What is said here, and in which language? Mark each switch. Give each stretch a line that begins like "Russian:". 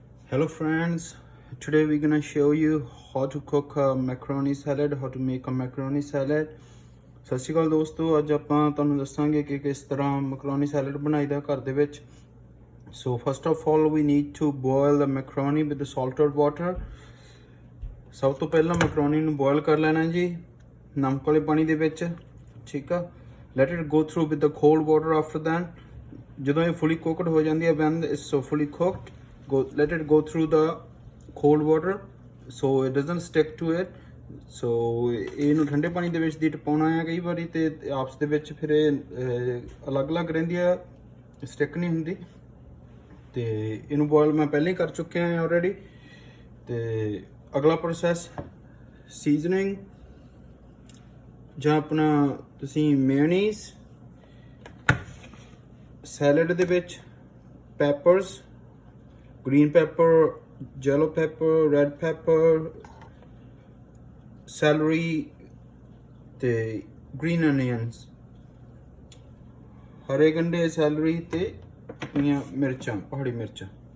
English: Hello friends, today we're gonna show you how to cook a macaroni salad, how to make a macaroni salad.
Punjabi: ਸਤਿ ਸ਼੍ਰੀ ਅਕਾਲ ਦੋਸਤੋ, ਅੱਜ ਆਪਾਂ ਤੁਹਾਨੂੰ ਦੱਸਾਂਗੇ ਕਿ ਕਿਸ ਤਰ੍ਹਾਂ ਮੈਕਰੋਨੀ ਸੈਲਡ ਬਣਾਈਦਾ ਘਰ ਦੇ ਵਿੱਚ।
English: So first of all we need to boil the macaroni with the salted water.
Punjabi: ਸਭ ਤੋਂ ਪਹਿਲਾਂ ਮੈਕਰੋਨੀ ਨੂੰ ਬੋਇਲ ਕਰ ਲੈਣਾ ਜੀ ਨਮਕ ਵਾਲੇ ਪਾਣੀ ਦੇ ਵਿੱਚ, ਠੀਕ ਆ।
English: Let it go through with the cold water after that.
Punjabi: ਜਦੋਂ ਇਹ fully cooked ਹੋ ਜਾਂਦੀ ਹੈ,
English: when it's so fully cooked, let it go through the cold water so it doesn't stick to it.
Punjabi: So ਇਹਨੂੰ ਠੰਡੇ ਪਾਣੀ ਦੇ ਵਿੱਚ ਦੀ ਟਪਾਉਣਾ ਹੈ ਕਈ ਵਾਰੀ, ਤੇ ਆਪਸ ਦੇ ਵਿੱਚ ਫਿਰ ਇਹ ਅਲੱਗ-ਅਲੱਗ ਰਹਿੰਦੀ ਆ, ਸਟਿਕ ਨਹੀਂ ਹੁੰਦੀ। ਤੇ ਇਹਨੂੰ ਬੋਇਲ ਮੈਂ ਪਹਿਲਾਂ ਹੀ ਕਰ ਚੁੱਕਿਆ ਹਾਂ ਆਲਰੇਡੀ। ਤੇ ਅਗਲਾ ਪ੍ਰੋਸੈਸ ਸੀਜ਼ਨਿੰਗ, ਜਾਂ ਆਪਣਾ ਤੁਸੀਂ ਮੇਯੋਨੀਜ਼ ਸੈਲਡ ਦੇ ਵਿੱਚ peppers, green pepper, yellow pepper, red pepper, celery ਤੇ green onions, ਹਰੇ ਗੰਢੇ, ਸੈਲਰੀ ਤੇ ਆਪਣੀਆਂ ਮਿਰਚਾਂ, ਪਹਾੜੀ ਮਿਰਚਾਂ।